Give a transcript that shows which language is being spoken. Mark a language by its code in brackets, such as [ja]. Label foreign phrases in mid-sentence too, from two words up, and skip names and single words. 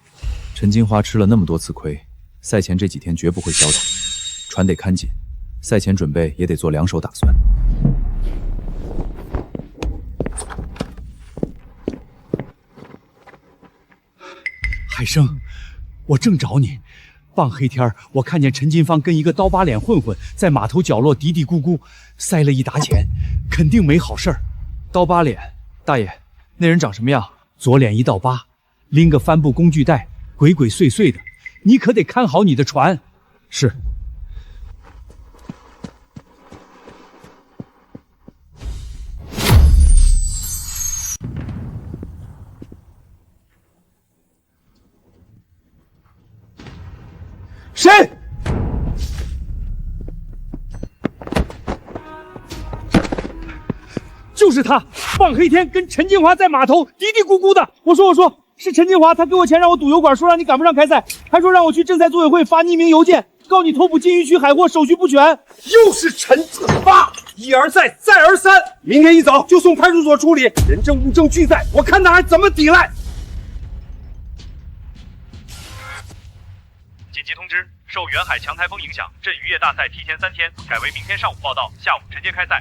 [zh] 陳金花吃了那麼多次虧，賽前這幾天絕不會消停，船得看緊，賽前準備也得做兩手打算。海生，我正找你。傍黑天我看見陳金芳跟一個刀疤臉混混在碼頭角落嘀嘀咕咕，塞了一沓錢，肯定沒好事兒。刀疤臉，大爺，那人長什麼樣？左臉一道疤，拎個帆布工具袋，鬼鬼祟祟的。你可得看好你的船。是。谁？就是他，傍黑天跟陈金华在碼頭嘀嘀咕咕的。我說，是陳金華，他給我錢讓我賭油管，說讓你趕不上開賽，還說讓我去鎮賽組委會發匿名郵件，告你偷捕禁漁區海貨，手續不全。又是陳子發，一而再，再而三。明天一早就送派出所處理，人證物證俱在，我看他還怎麼抵賴。緊急通知，受遠海強颱風影響，鎮漁業大賽提前3天改為明天上午報到，下午承接開賽。